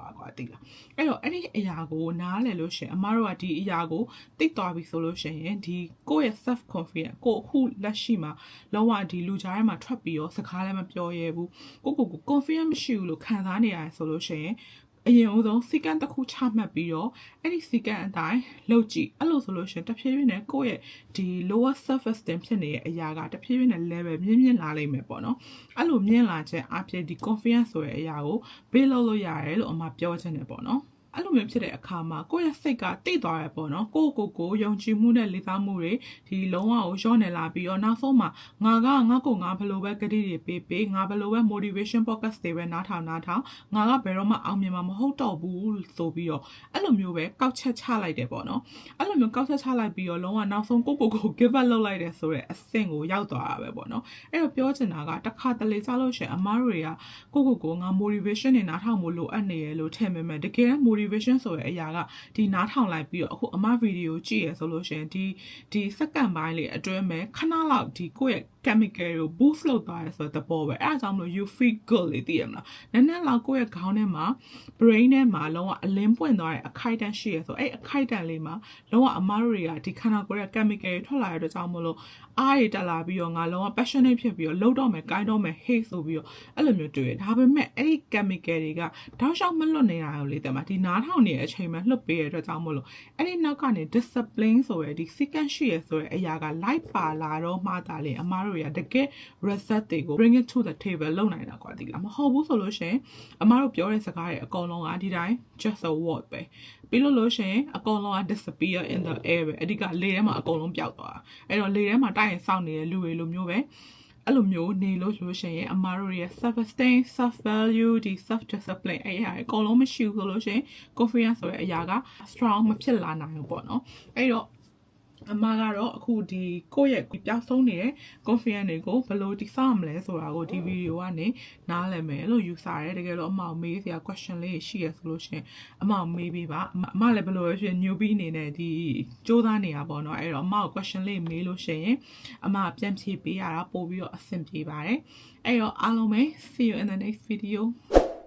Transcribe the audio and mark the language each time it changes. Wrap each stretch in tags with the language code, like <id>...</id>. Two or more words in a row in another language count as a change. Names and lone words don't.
<my>တာကွာသိလားအဲ့တော့အဲ့ဒီအရာကိုနားလည်လို့ရှင်အမားတို့ကဒီအရာကိုသိသွားပြီဆိုလို့ရှင်ဒီကိုယ့်ရဲ့</my> <en>self confidence</en> <my>ကိုအခုလက်ရှိမှာလုံးဝဒီလူကြားထဲမှာထွက်ပြီးတော့စကားလည်းမပြောရဲဘူးကို confidence မရှိဘူးလို့ခံစားနေရတယ်ဆိုလို့ရှင်အရင်ဦးဆုံးစီကံတစ်ခုချမှတ်ပြီးတော့အဲ့ဒီစီကံအတိုင်းလုပ်ကြည့်အဲ့လိုဆိုလို့ရှင်တဖြည်းဖြည်းနဲ့ကိုယ့်ရဲ့ဒီ</my> <en>lower surface</en> <my>တင်ဖြစ်နေတဲ့အရာကတဖြည်းဖြည်းနဲ့ level မြင့်လာလိမ့်မယ်ပေါ့နော်အဲ့လိုမြင့်လာခြင်းအပြင်ဒီ confidence ဆိုတဲ့အရာကိုဘေး လောက်လို့ရတယ်လို့အမပြောချင်တယ်ပေါ့နော်အဲ့လိုမျိုးဖြစ်တဲ့အခါမှာကိုယ့်ရဲ့စိတ်ကတိတ်သွားရပေါ့နော်ကိုယုံကြည်မှုနဲ့လေးစားမှုတွေဒီလုံးဝကိုလျော့နေလာပြီးတော့နောက်ဆုံးမှာငါဘယ်လိုပဲကတိတွေပေးငါဘယ်လိုပဲ</my> <en>motivation podcast</en> <my>တွေပဲနားထောင်ငါကဘယ်တော့မှအောင်မြင်မှာမဟုတ်တော့ဘူးဆိုပြီးတော့အဲ့လိုမျိုးပဲကောက်ချက်ချလိုက်တယ်ပေါ့နော်အဲ့လိုမျိုးကောက်ချက်ချလိုက်ပြီးတော့လုံးဝနောက်ဆုံးကို</my> <en>give up</en> <my>လုပ်လိုက်တယ်ဆိုတဲ့အဆင့်ကိုရောက်သွားတာပဲပေါ့နော်အဲ့တော့ပြောချင်တာကတစ်ခါတလေကြားလို့ရှိရင်အ မားတို့တွေကကိုငါ motivation တွေနားထောင်ဖို့လိုအပ်နေရလို့ထင်ပေမဲ့တကယ် motivation ဆိုတဲ့အရာကဒီနားထောင်လိုက်ပြီးတော့အခုအမဗီဒီယိုကြည့်ရဆိုလို့ရှိရင်ဒီစက္ကန့်ပိုင်းလေးအတွင်းမှာခဏလောက်ဒီကိုယ့်ရဲ့ chemical ကို boost လုပ်သွားရဆိုတဲ့ပေါ်ပဲအဲဒါကြောင့်မလို့</my> <en>you feel good</en> <my>လေသိရမလားနည်းနည်းလောက်ကိုယ့်ရဲ့ခေါင်းထဲမှာ brain ထဲမှာလုံးဝအလင်းပွင့်သွားတဲ့အခိုက်အတ န့်ရှိရဆိုအဲ့အခိုက်အတန့်လေးမှာလုံးဝအမားတို့တွေကဒီခန္ဓာကိုယ်ရဲ့ chemical တွေထွက်လာတဲ့အတွက်ကြောင့်မလို့အားရတက်လာပြီးတော့ငါလုံးဝ passionate ဖြစ်ပြီးတော့လှုပ်တော့မယ်ကိုင်းတော့မယ် hate ဆိုပြီးတော့အဲ့လိုမျိုးတွေ့ရဒါပေမဲ့အဲ့ဒီ chemical တွေကတောက်လျှောက်မလွတ်နေတာကိုလေတဲ့မှာဒီနားထောင်နေတဲ့အချိန်မှာလှုပ်ပေးရတဲ့အတွက်ကြော င့်မလို့အဲ့ဒီနောက်ကနေ discipline ဆိုရယ်ဒီ sequence ရှိရဆိုရယ်အရာက light ပါလာတော့မှသာလေအမားတို့တွေကတကယ် result တွေကို</my> <en>bring it to the table</en> <my>လုပ်နိုင်တာကွာဒီလားမဟုတ်ဘူးဆိုလို့ရှင်အမားတို့ပြောတဲ့စကားတွေအကုန်လုံး ကဒီတိုင်း</my> <en>just a word</en> <my>ပဲပြီးလို့ရှင်အကုန်လုံးက</my> <en>disappear in the air</en> <my>ပဲအဓိကလေထဲမှာအကုန်လုံးပျောက်သွားအဲ့တော့လေထဲမှာတိုက်ရင်စောင့်နေတဲ့လူတွေလိုမျိုးပဲ အဲ့လိုမျိုးနေလို့ရှင်အမားတို့ရဲ့</my> <en>self esteem self value</en> <my>ဒီ</my> <en>self discipline</en> <my>အဲ့အကုန်လုံးမရှိဘူးဆိုလို့ရှင် confidence ဆိုတဲ့အ ရာက strong မဖြစ်လာနိုင်ဘူးပေါ့နော်အဲ့တော့အမကတော့အခုဒီကိုယ့်ရဲ့ပျောက်ဆုံးနေတဲ့ confidence တွေကိုဘယ်လိုတည်ဆောက်မလဲဆိုတာကိုဒီဗီဒီယိုကနေနားလည်မယ်လို့ယူဆရတယ်တကယ်လို့အမမေးစရာ question လေးရှိရဆိုလို့ရှင်အမမေးပေးပါအမလည်းဘယ်လိုပဲဖြစ် newbie အနေနဲ့ဒီစူးစမ်းနေတာပေါ့နော်အဲ့တော့အမကို question လေးမေးလို့ရှိရင်အမပြန်ဖြေပေးရတာပို့ပြီးတော့အဆင်ပြေပါတယ်အဲ့တော့အားလုံးပဲ</my> <en>see you in the next video</en>